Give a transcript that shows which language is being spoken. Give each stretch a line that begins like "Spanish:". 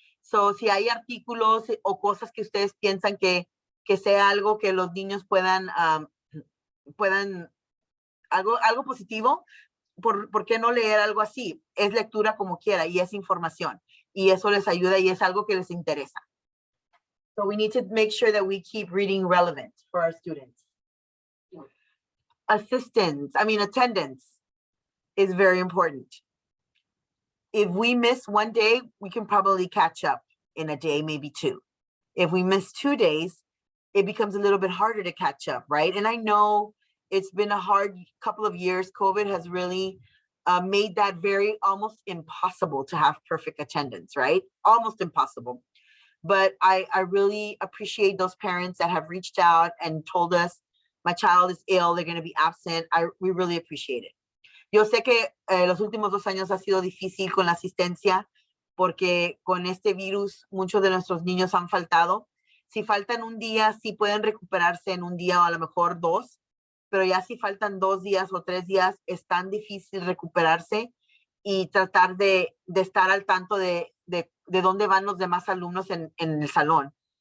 Spanish: So si hay artículos o cosas que ustedes piensan que sea algo que los niños puedan algo positivo, ¿por qué no leer algo así? Es lectura como quiera y es información. Y eso les ayuda y es algo que les interesa.
English: So we need to make sure that we keep reading relevant for our students. Attendance is very important. If we miss one day, we can probably catch up in a day, maybe two. If we miss 2 days, it becomes a little bit harder to catch up, right? And I know it's been a hard couple of years. COVID has really made that very almost impossible to have perfect attendance, right? Almost impossible. But I really appreciate those parents that have reached out and told us, my child is ill, they're going to be absent. We really appreciate it.
Spanish: Yo sé que los últimos 2 años ha sido difícil con la asistencia porque con este virus muchos de nuestros niños han faltado. Si faltan un día, sí pueden recuperarse en un día o a lo mejor 2, pero ya si faltan 2 días o 3 días, es tan difícil recuperarse y tratar de estar al tanto de dónde van los demás alumnos en el salón.